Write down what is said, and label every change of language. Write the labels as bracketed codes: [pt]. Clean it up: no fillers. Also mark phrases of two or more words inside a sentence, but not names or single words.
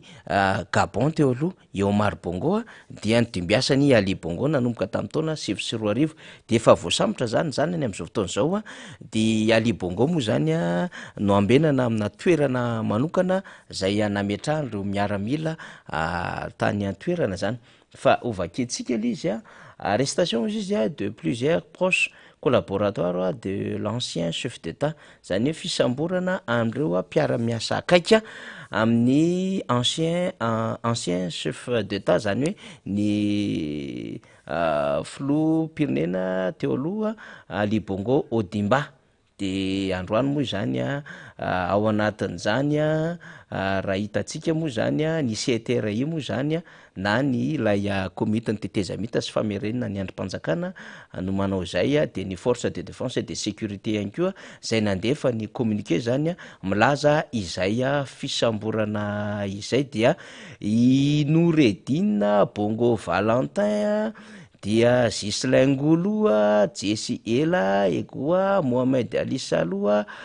[mg] Gabon teo aloha Omar Bongo dia nidimbiasany Ali Bongo nanomboka tamin'ny taona 2024 de efa voasambotra zany ny am'izao fotoan'izao de Ali Bongo moa zany no ambenana amina toerana manokana zay nametrahany reo miaramila tany an-toerana zany fa ovaketsika le izy arrestation izy [fr] de plusieurs proches collaborateurs de l'ancien chef d'État [mg] zany hoe fisamborana am'ireo mpiara-miasa akaika amin'ny [fr] ancien chef d'État [mg] zany hoe ny filoha pirenena teo aloha Ali Bongo Ondimba de androany moa zany ao anatin'zany raha hitantsika moa zany ny CTRI moa zany na ny ilay komite ny tetezamita sy famerenina ny androm-panjakana no manao zay de ny [fr] force de défense et de sécurité [mg] ihany koa zay nandefa ny communiqué zany milaza izay fisamborana izay dia i Noureddine Bongo Valentin dia Ghislain Ngolo Jesse Ela ekoa Mohamed Ali Saloa